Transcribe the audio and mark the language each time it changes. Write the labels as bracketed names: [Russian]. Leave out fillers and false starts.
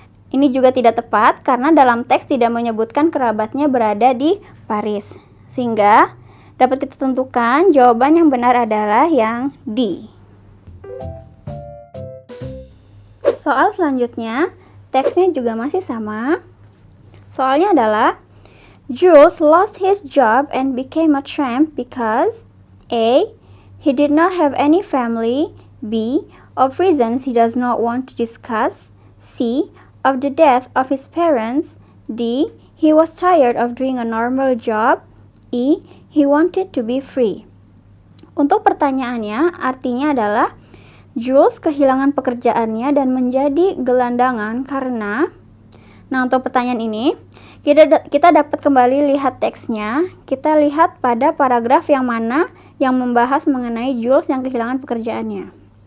[Indonesian] Ini juga tidak tepat karena dalam teks tidak menyebutkan kerabatnya berada di Paris. Sehingga dapat kita tentukan jawaban yang benar adalah yang D. Soal selanjutnya, teksnya juga masih sama. Soalnya adalah [English] Jules lost his job and became a tramp because A. He did not have any family. B. Of reasons he does not want to discuss. C. Of the death of his parents. D. He was tired of doing a normal job. E. He wanted to be free. [Indonesian] Untuk pertanyaannya, artinya adalah Jules kehilangan pekerjaannya dan menjadi gelandangan karena... Nah, untuk pertanyaan ini, kita dapat kembali lihat teksnya. Kita lihat pada paragraf yang mana yang membahas mengenai Jules yang kehilangan pekerjaannya.